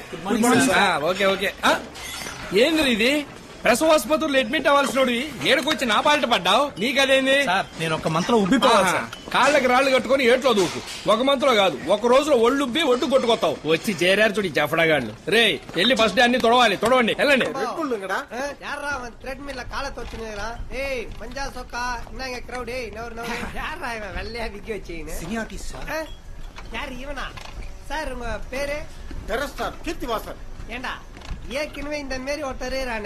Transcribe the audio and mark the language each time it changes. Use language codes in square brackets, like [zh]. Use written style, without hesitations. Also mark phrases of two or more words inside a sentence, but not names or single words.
[en] okay okay. [te] ఏంది ఇది? ప్రసవాసుపత్రులు అడ్మిట్ అవ్వాల్సిన ఏడుకొచ్చి నా పాలిట పడ్డావు. నీకదేంది? నేను ఒక మంత్రం ఉబ్బిపోవాలి. కాళ్ళకి రాళ్లు కట్టుకుని ఏట్లో దూకు. ఒక మంత్రం కాదు, ఒక రోజులో ఒళ్ళుబ్బి ఒడ్డు కొట్టుకొస్తావు. వచ్చి చేరారు చూడు జఫడాగాళ్ళు. రే వెళ్ళి [en] first day [te] అన్ని తొడవండి. వెళ్ళండి. [ta] சார் உங்க பேரு? கீர்த்திவாசன். ஏண்டா ஏற்கனவே இந்த மாரி ஒருத்தரே ரானே.